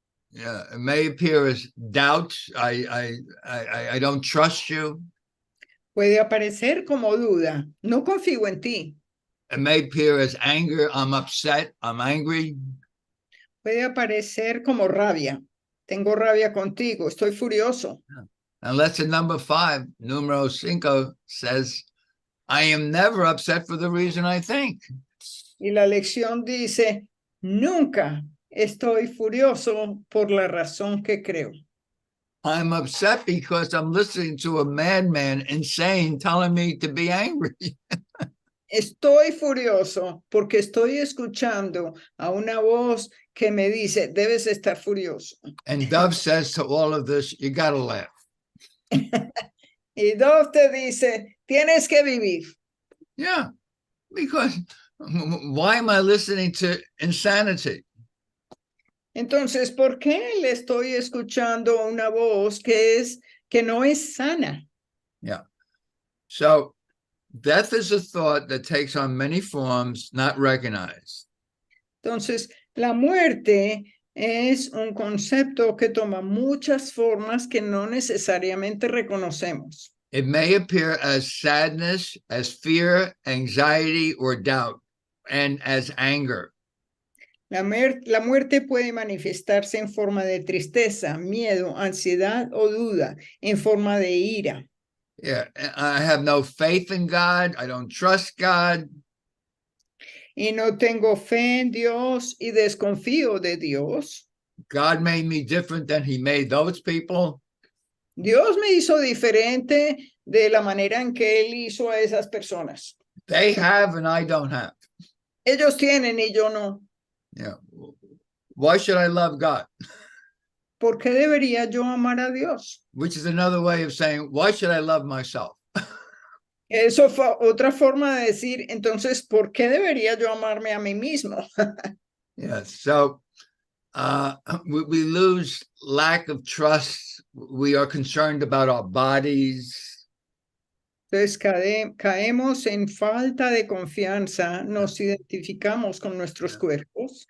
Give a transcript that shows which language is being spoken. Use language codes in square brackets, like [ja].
[en] Yeah, it may appear as doubt. I don't trust you. [es] Puede aparecer como duda. No confío en ti. [en] It may appear as anger. I'm upset. I'm angry. [es] Puede aparecer como rabia. Tengo rabia contigo. Estoy furioso. [en] And lesson number 5, [es] numero 5, [en] says, I am never upset for the reason I think. [es] Y la lección dice, nunca estoy furioso por la razón que creo. [en] I'm upset because I'm listening to a madman insane telling me to be angry. [es] Estoy furioso porque estoy escuchando a una voz que me dice, debes estar furioso. [en] And Dove says to all of this, you got to laugh. [es] Y Dove te dice, tienes que vivir. [en] Yeah, because why am I listening to insanity? [es] Entonces, ¿por qué le estoy escuchando una voz que no es sana? [en] Yeah. So death is a thought that takes on many forms not recognized. [es] Entonces, la muerte es un concepto que toma muchas formas que no necesariamente reconocemos. [en] It may appear as sadness, as fear, anxiety, or doubt, and as anger. [es] La muerte puede manifestarse en forma de tristeza, miedo, ansiedad o duda, en forma de ira. [en] Yeah, I have no faith in God. I don't trust God. [es] Y no tengo fe en Dios y desconfío de Dios. [en] God made me different than he made those people. [es] Dios me hizo diferente de la manera en que Él hizo a esas personas. [en] They have and I don't have. [es] Ellos tienen y yo no. [en] Yeah. Why should I love God? [es] ¿Por qué debería yo amar a Dios? [en] Which is another way of saying, why should I love myself? [es] Eso fue otra forma de decir, entonces, ¿por qué debería yo amarme a mí mismo? [en] Yes. So we lose lack of trust. We are concerned about our bodies. [es] Entonces caemos en falta de confianza, nos identificamos con nuestros cuerpos,